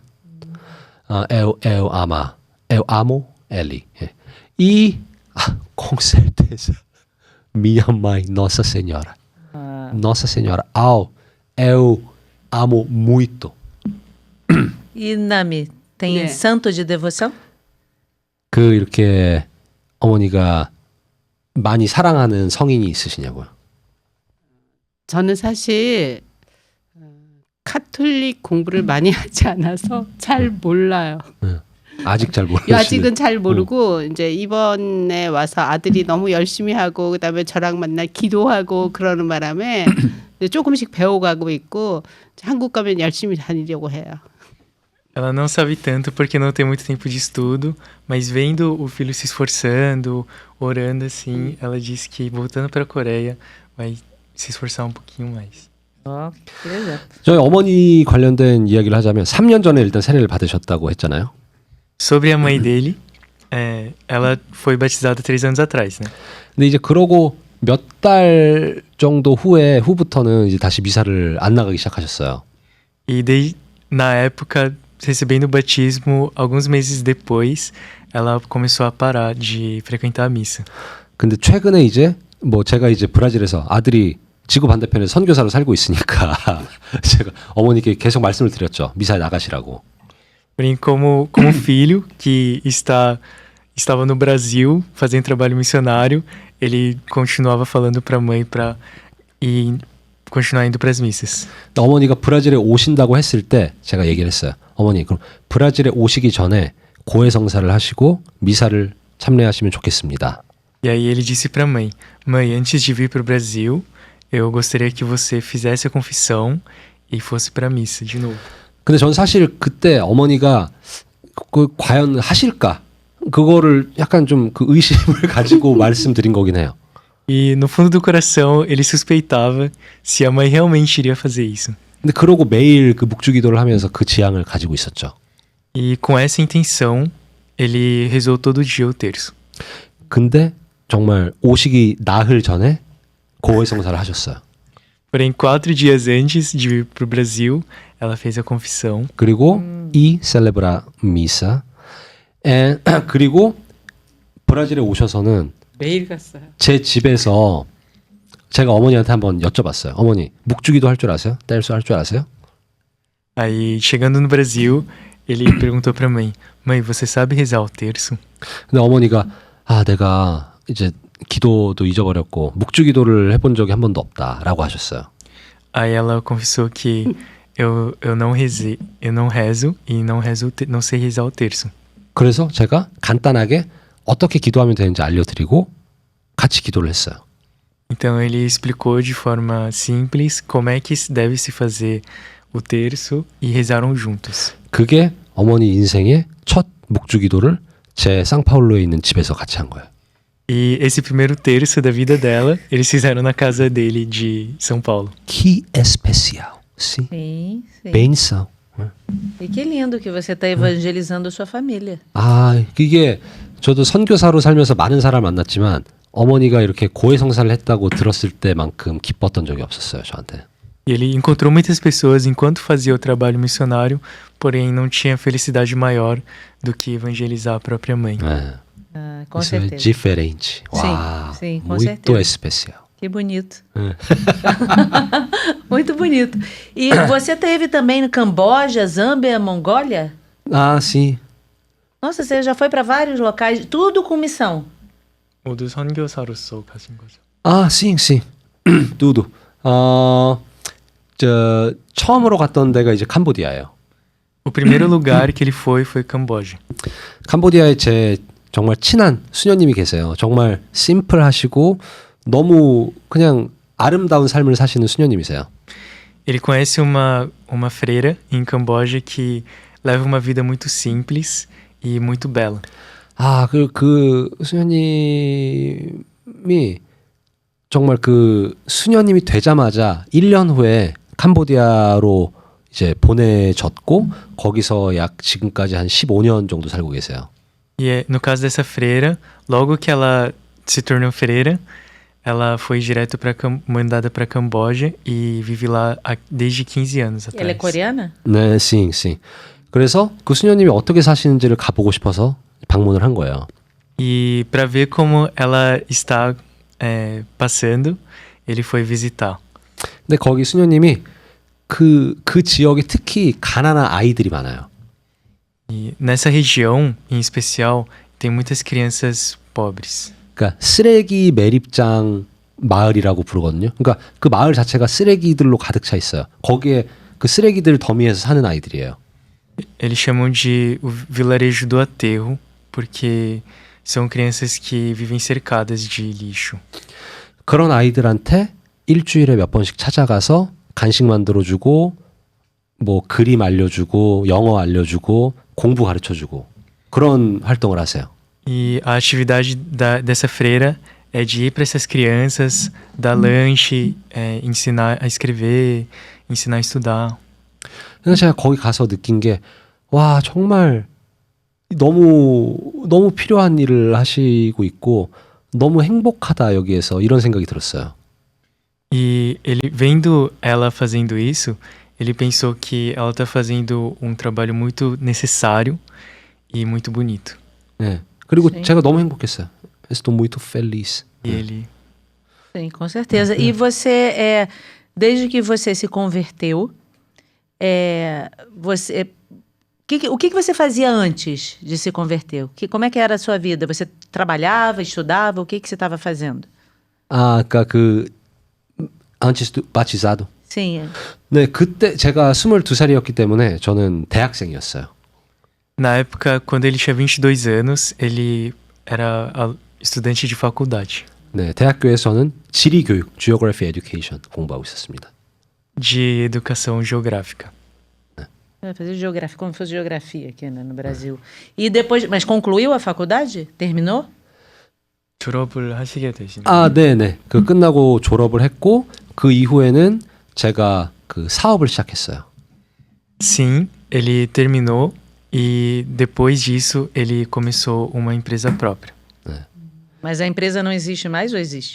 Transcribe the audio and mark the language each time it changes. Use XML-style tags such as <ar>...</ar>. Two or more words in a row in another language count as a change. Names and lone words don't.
<pt>Eu amo ele. E com certeza minha mãe, Nossa Senhora. Nossa Senhora. Eu amo muito. E Nami, tem santo de devoção?</pt> <ko>그 이렇게 어머니가 많이 사랑하는 성인이 있으시냐고요? 저는 사실 카톨릭 공부를 많이 하지 않아서 잘 몰라요. 아직 잘 모르시는. 아직은 잘 모르고 이제 이번에 와서 아들이 너무 열심히 하고 그다음에 저랑 만날 기도하고 그러는 바람에 조금씩 배워가고 있고 한국 가면 열심히 다니려고 해요.</ko> <pt>Ela não sabe tanto porque não tem muito tempo de estudo, mas vendo o filho se esforçando, orando assim, ela disse que voltando para a Coreia vai se esforçar um pouquinho mais. beleza.</pt> <ko>저희 어머니 관련된 이야기를 하자면 3년 전에 일단 세례를 받으셨다고 했잖아요.</ko> <pt>Sobre a mãe dele, ela foi batizada 3 anos atrás, né?</pt> <ko>근데 이제 그러고 몇 달 정도 후부터는 이제 다시 미사를 안 나가기 시작하셨어요.</ko> <pt>E na época, recebendo o batismo, alguns meses depois, ela começou a parar de frequentar a missa.</pt> <ko>근데 최근에 이제 제가 이제 브라질에서 아들이 지구 반대편에 선교사로 살고 있으니까 제가 어머니께 계속 말씀을 드렸죠. 미사에 나가시라고.</ko> <pt>Porém, como filho que estava no Brasil fazendo trabalho missionário, ele continuava falando para a mãe para continuar indo para as missas.</pt> <ko>어머니가 브라질에 오신다고 했을 때 제가 얘기를 했어요. 어머니, 그럼 브라질에 오시기 전에 고해 성사를 하시고 미사를 참여하시면 좋겠습니다.</ko> <pt>E aí ele disse para a mãe, antes de vir para o Brasil, eu gostaria que você fizesse a confissão e fosse para a missa de novo.</pt> <ko>근데 전 사실 그때 어머니가 과연 하실까? 그거를 약간 좀 그 의심을 가지고 말씀드린 거긴 해요.</ko> <pt>E no fundo do coração ele suspeitava se a mãe realmente iria fazer isso.</pt> <ko>근데 그러고 매일 그 묵주기도를 하면서 그 지향을 가지고 있었죠.</ko> <pt>E com essa intenção ele rezou todo dia o terço.</pt> <ko>근데 정말 오시기 나흘 전에 고해 성사를 하셨어요.</ko> <pt>Porém, 4 dias antes de vir para o Brasil, ela fez a confissão.</pt> <ko>그리고 이 셀레브라 미사. 그리고 브라질에 오셔서는 매일 갔어요. 제 집에서 제가 어머니한테 한번 여쭤봤어요. 어머니, 묵주기도 할 줄 아세요? 뗄수 할 줄 아세요?</ko> <pt>Aí, chegando no Brasil, ele perguntou pra mãe: Mãe, você sabe rezar o terço?</pt> <ko>근데 어머니가 내가 이제 기도도 잊어버렸고 묵주기도를 해본 적이 한 번도 없다라고 하셨어요.</ko> <pt>Aí ela confessou que eu não rezei, eu não rezo e não sei rezar o terço.</pt> <ko>그래서 제가 간단하게 어떻게 기도하면 되는지 알려드리고 같이 기도를 했어요.</ko> <pt>Então ele explicou de forma simples como é que deve se fazer o terço e rezaram juntos.</pt> <ko>그게 어머니 인생의 첫 묵주기도를 제 상파울루에 있는 집에서 같이 한 거예요.</ko> <pt>E esse primeiro terço da vida dela, eles fizeram na casa dele de São Paulo. Que especial, sim. Sim, sim. Benção. E que lindo que você está evangelizando a sua família.</pt> <ko>이게 저도 선교사로 살면서 많은 사람을 만났지만 어머니가 이렇게 고해성사를 했다고 들었을 때만큼 기뻤던 적이 없었어요, 저한테.</ko> <pt>E ele encontrou muitas pessoas enquanto fazia o trabalho missionário, porém não tinha felicidade maior do que evangelizar a própria mãe.</pt> <ko>네.</ko> <pt>Com Isso é certeza. diferente. Sim, Uau, sim, com muito certeza. especial. Que bonito. Muito bonito. E você teve também no Camboja, Zâmbia, Mongólia? sim. Nossa, você já foi para vários locais, tudo com missão.</pt> <ko>모두 선교사로서 가신 거죠.</ko> <pt>sim. tudo.</pt> <ko>처음으로 갔던 데가 이제 캄보디아예요.</ko> <pt>O primeiro lugar que ele foi Camboja.</pt> <ko>캄보디아에 제 정말 친한 수녀님이 계세요. 정말 심플하시고 너무 그냥 아름다운 삶을 사시는 수녀님이세요.</ko> <pt>Ele conhece uma freira em Camboja que leva uma vida muito simples e muito bela.</pt> <ko>그 수녀님이 정말 그 수녀님이 되자마자 1년 후에 캄보디아로 이제 보내졌고 거기서 약 지금까지 한 15년 정도 살고 계세요.</ko> <pt>E no caso dessa freira, logo que ela se tornou freira, ela foi direto mandada para Camboja e vive lá desde 15 anos atrás. Ela é coreana? 네, sim.</pt> <ko>그래서 그 수녀님이 어떻게 사시는지를 가보고 싶어서 방문을 한 거예요.</ko> <pt>E para ver como ela está passando, ele foi visitar.</pt> <ko>근데 거기 수녀님이 그 지역에 특히 가난한 아이들이 많아요.</ko> <pt>E nessa região, em especial, tem muitas crianças pobres.</pt> <ko>그러니까 쓰레기 매립장 마을이라고 부르거든요. 그러니까 그 마을 자체가 쓰레기들로 가득 차 있어요. 거기에 그 쓰레기들 더미에서 사는 아이들이에요.</ko> <pt>Eles chamam de o vilarejo do aterro, porque são crianças que vivem cercadas de lixo.</pt> <ko>그런 아이들한테 일주일에 몇 번씩 찾아가서 간식 만들어주고 뭐 그림 알려주고 영어 알려주고 공부 가르쳐주고 그런 활동을 하세요.</ko> <pt>E a atividade dessa freira é de ir para essas crianças, dar lanche, ensinar a escrever, ensinar a estudar.</pt> <ko>그래서 제가 거기 가서 느낀 게 와 정말 너무 필요한 일을 하시고 있고 너무 행복하다 여기에서 이런 생각이 들었어요.</ko> <pt>E ele vendo ela fazendo isso, ele pensou que ela está fazendo um trabalho muito necessário e muito bonito.</pt> <ko>네. 그리고</ko> <pt>Sim.</pt> <ko>제가 너무 행복했어요.</ko> <pt>Estou muito feliz. E ele Sim, com certeza. E você, desde que você se converteu, o que você fazia antes de se converter? Como é que era a sua vida? Você trabalhava, estudava? O que você estava fazendo? 그러니까 antes do batizado. Sim.</pt> <ko>네, 그때 제가 22살이었기 때문에 저는 대학생이었어요.</ko> <pt>na época, quando ele tinha 22 anos, ele era estudante de faculdade.</pt> <ko>네, 대학교에서는 지리 교육,</ko> <en>Geography Education</en> <ko>공부하고 있었습니다.</ko> <pt>De educação geográfica. Fazer geografia, como se fosse geografia aqui, né, no Brasil. E depois, mas concluiu a faculdade? Terminou?</pt> <ko>졸업을 하시게 되시네요. 네네. 그 끝나고 졸업을 했고 그 이후에는 제가 그 사업을 시작했어요.</ko> <pt>Sim, ele terminou e depois disso ele começou uma empresa própria. Mas a empresa não existe mais ou existe?</pt>